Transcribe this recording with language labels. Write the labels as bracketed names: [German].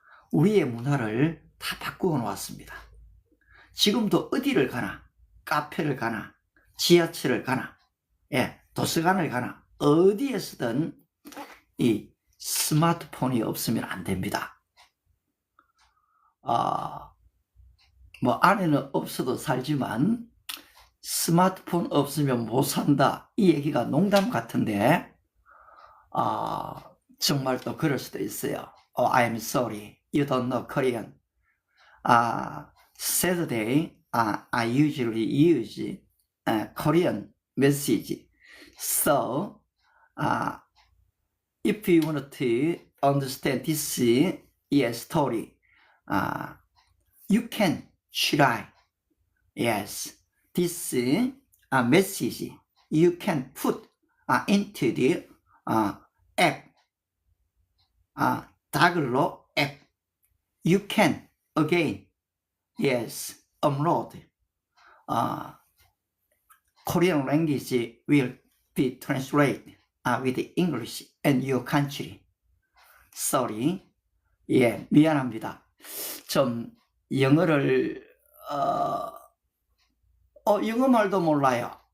[Korean] 우리의 문화를 다 바꾸어 놓았습니다. 지금도 어디를 가나, 카페를 가나, 지하철을 가나, 도서관을 가나, 어디에서든 이 스마트폰이 없으면 안 됩니다. 뭐 안에는 없어도 살지만 스마트폰 없으면 못 산다, 이 얘기가 농담 같은데 정말 또 그럴 수도 있어요. [English] I'm sorry, you don't know Korean. Saturday, I usually use Korean message. So, if you want to understand this story, you can try. Yes, this message you can put into the app, 다글로 app. You can again, yes, upload. Korean language will be translated with English and your country. Sorry. [Korean] 미안합니다. 좀 영어를 영어 말도 몰라요.